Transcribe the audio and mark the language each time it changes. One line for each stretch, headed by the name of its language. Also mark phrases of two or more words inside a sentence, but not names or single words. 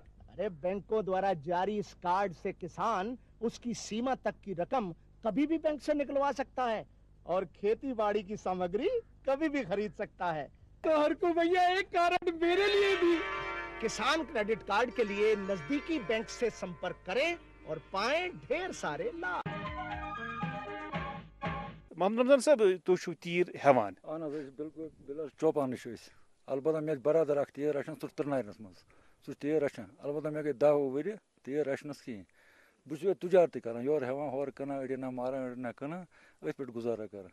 Hindi: अरे बैंकों द्वारा जारी इस कार्ड से किसान उसकी सीमा तक की रकम कभी भी बैंक से निकलवा सकता है और खेती बाड़ी की सामग्री कभी भी खरीद सकता है तो हरकू भैया एक कार्ड मेरे लिए भी किसान क्रेडिट कार्ड के लिए नजदीकी बैंक से संपर्क करें और पाएं ढेर सारे लाभ
Kashmiri: محمد رمضان صٲب تُہۍ چھِو تیٖر ہٮ۪وان اہن حظ أسۍ بِلکُل بِلکُل چوپان چھِ أسۍ البتہ مےٚ چھِ برادر اکھ تیٖر رچھان سُہ چھُ تٕرنارٮ۪س منٛز سُہ چھُ تیٖر رچھان البتہ مےٚ گٔے 10 ؤری تیٖر رچھنَس کِہیٖنۍ بہٕ چھُس ییٚتہِ تُجارتٕے کران یورٕ ہٮ۪وان ہورٕ کٕنان أڑٮ۪ن نہ ماران أڑٮ۪ن نہ کٕنان أتھۍ پٮ۪ٹھ گُزارا کران